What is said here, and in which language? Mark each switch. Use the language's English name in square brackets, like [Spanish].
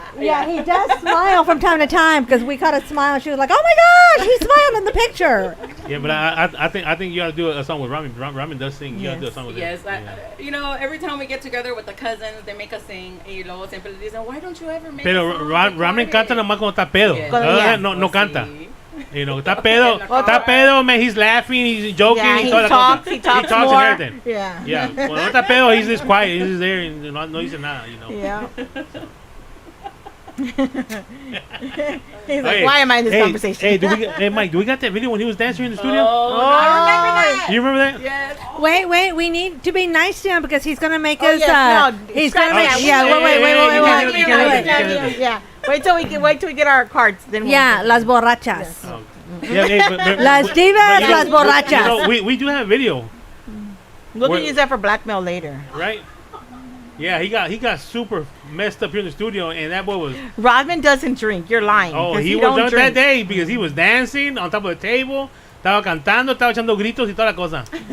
[English] Yeah, he does smile from time to time because we caught a smile and she was like, "Oh my gosh, he smiled in the picture." Yeah, but I think you got to do a song with Rodman. Rodman does sing. You got to do a song with him. Yes, you know, every time we get together with the cousins, they make us sing. [Spanish] Y luego siempre le dicen, [English] "Why don't you ever make?" [Spanish] Pero Rodman canta nomás cuando está pedo. No canta. [English] You know, [Spanish] está pedo, [English] man. He's laughing, he's joking. Yeah, he talks more. And everything. Yeah. [Spanish] Cuando está pedo, [English] he's just quiet. He's just there and [Spanish] no dice nada. [English] You know. Yeah. He's like, why am I in this conversation? Hey, Mike, do we got that video when he was dancing in the studio? I remember that. You remember that? Yes. Wait, we need to be nice to him because he's gonna make us. He's gonna make. Wait. Yeah. Wait till we get our cards. Then [Spanish] las borrachas. [English] Yes. [Spanish] Las divas, las borrachas. [English] We do have video. We'll use that for blackmail later. Right. Yeah, he got super messed up here in the studio, and that boy was. Rodman doesn't drink. You're lying. Oh, he was drunk that day because he was dancing on top of the table. [Spanish] Estaba cantando, estaba echando gritos y toda la cosa.